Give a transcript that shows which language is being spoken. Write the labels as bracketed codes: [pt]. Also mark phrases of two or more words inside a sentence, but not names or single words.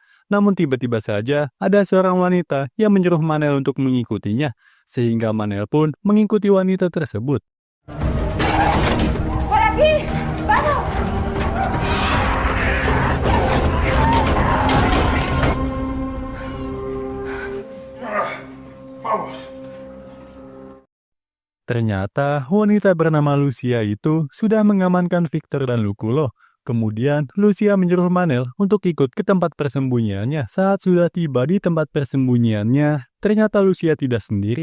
[id] Namun tiba-tiba saja ada seorang wanita yang menyuruh Manel untuk mengikutinya. sehingga Manel pun mengikuti wanita tersebut. [es] ¡Por aquí! ¡Vamos! Vamos. [id] Ternyata wanita bernama Lucia itu sudah mengamankan Victor dan Luculo. Kemudian Lucia menyuruh Manel untuk ikut ke tempat persembunyiannya. Saat sudah tiba di tempat persembunyiannya, ternyata Lucia tidak sendiri.